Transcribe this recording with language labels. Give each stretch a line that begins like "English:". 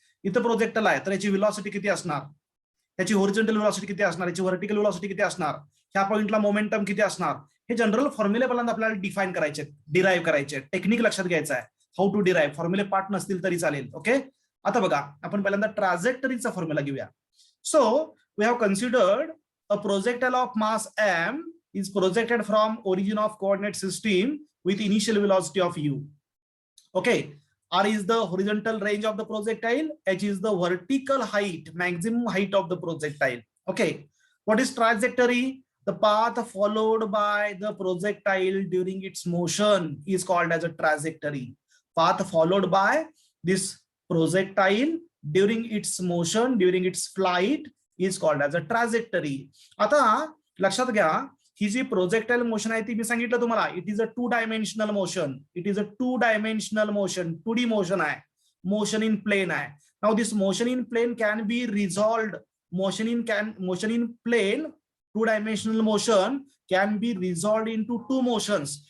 Marathi: इथं प्रोजेक्टाइल आहे तर याची व्हेलॉसिटी किती असणार, याची होरिझॉन्टल व्हेलॉसिटी किती असणार, याची व्हर्टिकल व्हेलॉसिटी किती असणार, ह्या पॉइंटला मोमेंटम किती असणार. हे जनरल फॉर्म्युले पहिल्यांदा आपल्याला डिफाईन करायचे, डिराईव्ह करायचे. टेक्निक लक्षात घ्यायचं आहे,
English: How to derive.
Marathi: फॉर्म्युले पार्ट नसतील तरी चालेल. ओके. आता बघा, आपण पहिल्यांदा ट्रॅजेक्टरीचा फॉर्म्युला घेऊया.
English: So we have considered a projectile of mass m is projected from origin of coordinate system with initial velocity of u. Okay, r is the horizontal range of the projectile, h is the vertical height, maximum height of the projectile. Okay, what is trajectory? The path followed by the projectile during its motion is called as a trajectory. Path followed by this projectile during its motion, during its flight is called as a trajectory.
Marathi: आता लक्षात घ्या, ही जी projectile motion आहे ती मी सांगितलं तुम्हाला,
English: It is a 2 dimensional motion. It is a 2 dimensional motion, 2D motion आहे, motion in plane आहे. Now this motion in plane can be resolved. Motion in plane 2 dimensional motion can be resolved into 2 motions.